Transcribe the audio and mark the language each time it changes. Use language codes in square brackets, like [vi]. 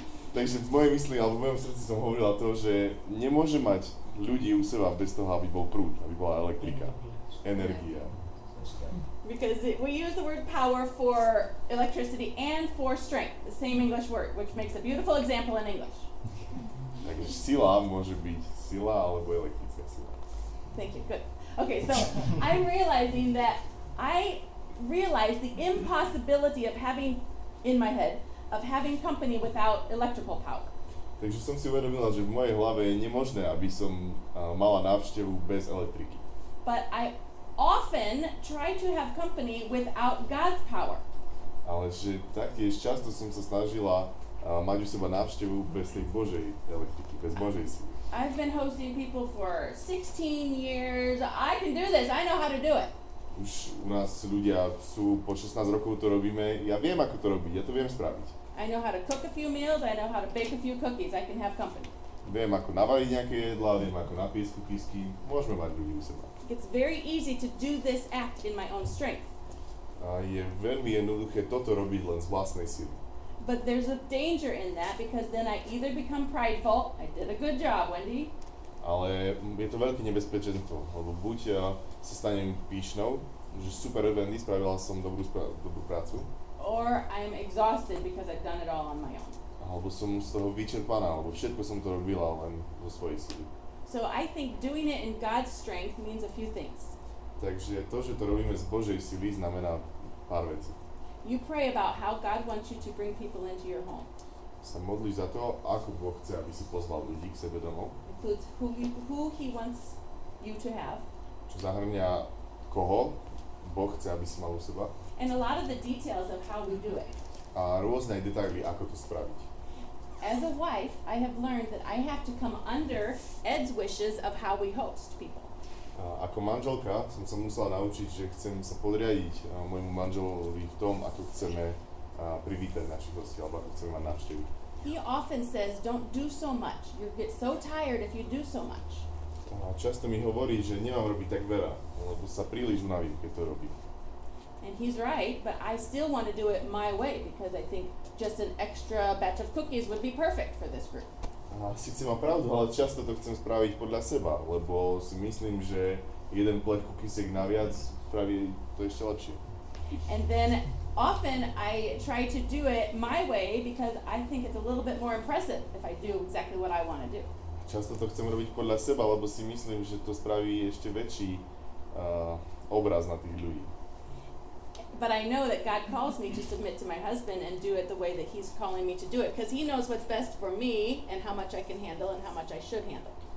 [sk] Takže v mojej mysli, alebo v mojom srdci som hovorila to, že nemôžem mať ľudí u seba bez toho, aby bol prúd, aby bola elektrika, energia. [en] Because we use the word power for electricity and for strength, the same English word, which makes a beautiful example in English. [sk] Takže sila môže byť sila alebo elektrická sila. [en] Thank you, good. Okay, so I'm realizing that I realize the impossibility of having, in my head, of having company without electrical power. [sk] Takže som si uvedomila, že v mojej hlave je nemožné, aby som mala návštevu bez elektriky. [en] But I often try to have company without God's power. [sk] Ale že taktiež často som sa snažila mať u seba návštevu bez tej Božej elektriky, bez Božej sily. [en] I've been hosting people for 16 years. I can do this. I know how to do it. [sk] Už u nás ľudia sú, po 16 rokov to robíme, ja viem ako to robiť, ja to viem spraviť. [en] I know how to cook a few meals. I know how to bake a few cookies. I can have company. [sk] Viem ako navariť nejaké jedlá, viem ako napiesť kukísky, môžeme mať ľudí u seba. [en] It's very easy to do this act in my own strength. [sk] A je veľmi jednoduché toto robiť len z vlastnej sily. [en] But there's a danger in that because then I either become prideful. I did a good job, Wendy. [sk] Ale je to veľké nebezpečenstvo, lebo buď sa stanem pyšnou, že super Wendy, spravila som dobrú prácu, [en] Or I'm exhausted because I've done it all on my own. [sk] alebo som z toho vyčerpaná, alebo všetko som to robila len zo svojej sily. [en] So I think doing it in God's strength means a few things. [sk] Takže to, že to robíme z Božej sily, znamená pár vecí. [en] You pray about how God wants you to bring people into your home. [sk] Sa modlíš za to, ako Boh chce, aby si pozval ľudí k sebe domov, [en] Includes who He wants you to have. [sk] čo zahrňa koho Boh chce, aby si mal u seba, [en] And a lot of the details of how we do it. [sk] a rôzne detaily, ako to spraviť. [en] As a wife, I have learned that I have to come under Ed's wishes of how we host people. [sk] A ako manželka som sa musela naučiť, že chcem sa podriadiť môjmu manželovi v tom, ako chceme privítať našich hostí, alebo ako chceme mať návštevy. [en] He often says, don't do so much. You get so tired if you do so much. [sk] A často mi hovorí, že nemám robiť tak veľa, lebo sa príliš unavím, keď to robím. [en] And he's right, but I still want to do it my way because I think just an extra batch of cookies would be perfect for this group. [sk] A síce má pravdu, ale často to chcem spraviť podľa seba, lebo si myslím, že jeden plech kukísiek naviac v spraví to ešte lepšie. [en] And then often I try to do it my way because I think it's a little bit more impressive if I do exactly what I want to do. [sk] Často to chcem robiť podľa seba, lebo si myslím, že to spraví ešte väčší obraz na tých ľudí. [en] But I know that God calls me to submit to my husband and do it the way that he's calling me to do it because he knows what's best for me and how much I can handle and how much I should handle.